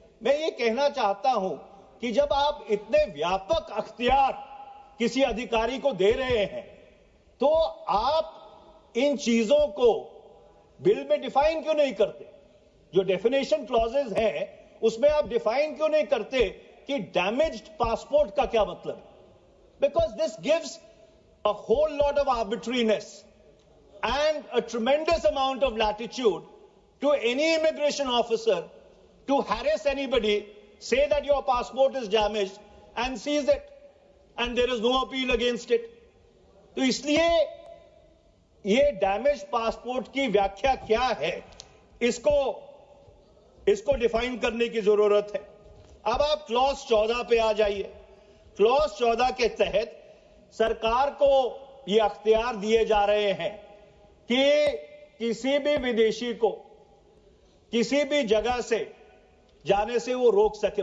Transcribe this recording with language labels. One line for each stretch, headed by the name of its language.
Hindi: मैं ये कहना चाहता हूं कि जब आप इतने व्यापक अख्तियार किसी अधिकारी को दे रहे हैं तो आप इन चीजों को बिल में डिफाइन क्यों नहीं करते? जो डेफिनेशन क्लॉजेस हैं उसमें आप डिफाइन क्यों नहीं करते कि डैमेज्ड पासपोर्ट का क्या मतलब है?
English: Because this gives a whole lot of arbitrariness and a tremendous amount of latitude to any immigration officer to harass anybody, say that your passport is damaged and seize it, and there is no appeal against it.
Hindi: तो इसलिए ये damage passport की व्याख्या क्या है, इसको इसको define करने की जरूरत है। अब आप क्लॉज 14 पे आ जाइए। क्लॉज 14 के तहत सरकार को ये अख्तियार दिए जा रहे हैं कि किसी भी विदेशी को किसी भी जगह से जाने से वो रोक सके।